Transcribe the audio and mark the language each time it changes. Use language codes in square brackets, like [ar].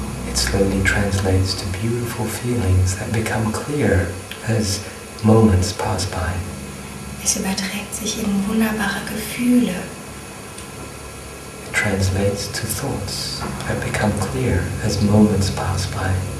[en] It slowly translates to beautiful feelings that become clear as moments pass by. [de] Es überträgt sich in wunderbare Gefühle. [en] It translates to thoughts that become clear as moments pass by.